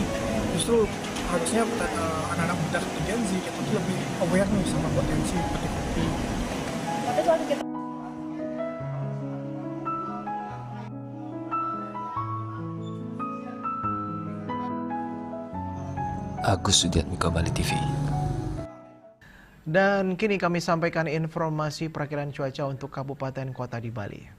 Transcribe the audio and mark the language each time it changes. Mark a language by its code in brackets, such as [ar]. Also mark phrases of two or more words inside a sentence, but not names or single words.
[id] Justru harusnya anak-anak muda seperti Gen Z itu lebih aware nih sama potensi petik kopi. Agus Sudiatmiko, Bali TV. Dan kini kami sampaikan informasi perakiran cuaca untuk kabupaten kota di Bali.